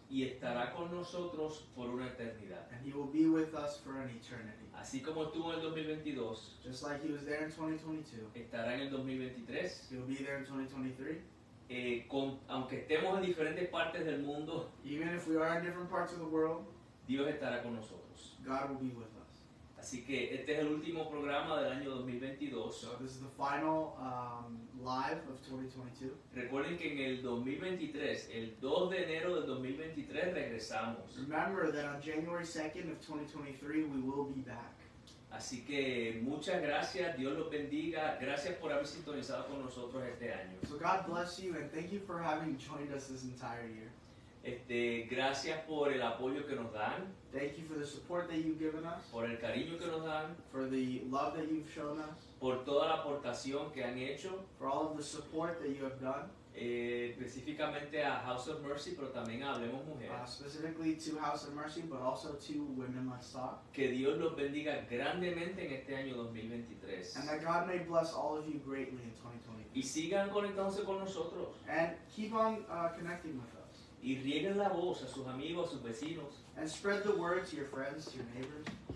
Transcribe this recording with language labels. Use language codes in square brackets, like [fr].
[es] y estará con nosotros por una eternidad. [en] and He will be with us for an eternity. [es] Así como estuvo en el 2022, [en] Just like He was there in 2022, [es] estará en el 2023. [en] He will be there in 2023. [es] Aunque estemos en diferentes partes del mundo, [en] Even if we are in different parts of the world, [es] Dios estará con nosotros. [en] God will be with us. [es] Así que este es el último programa del año 2022. [en] So this is the final live of 2022. [es] Recuerden que en el 2023, el 2 de enero del 2023, regresamos. [en] Remember that on January 2nd of 2023, we will be back. [es] Así que muchas gracias, Dios los bendiga. Gracias por haber sintonizado con nosotros este año. [en] So God bless you, and thank you for having joined us this entire year. [es] Gracias por el apoyo que nos dan, [en] Thank you for the support that you've given us, [es] por el cariño que nos dan, [en] for the love that you've shown us, [es] por toda la aportación que han hecho, [en] for all of the support that you have done, [es] específicamente a House of Mercy, pero también a Hablemos Mujer. [en] specifically to House of Mercy, but also to Women Let's Talk. [es] Que Dios los bendiga grandemente en este año 2023. [en] And that God may bless all of you greatly in 2023. [es] Y sigan conectándose con nosotros. [en] And keep on connecting with us. [es] Y rieguen la voz a sus amigos, a sus vecinos. [en] And spread the word to your friends, to your neighbors.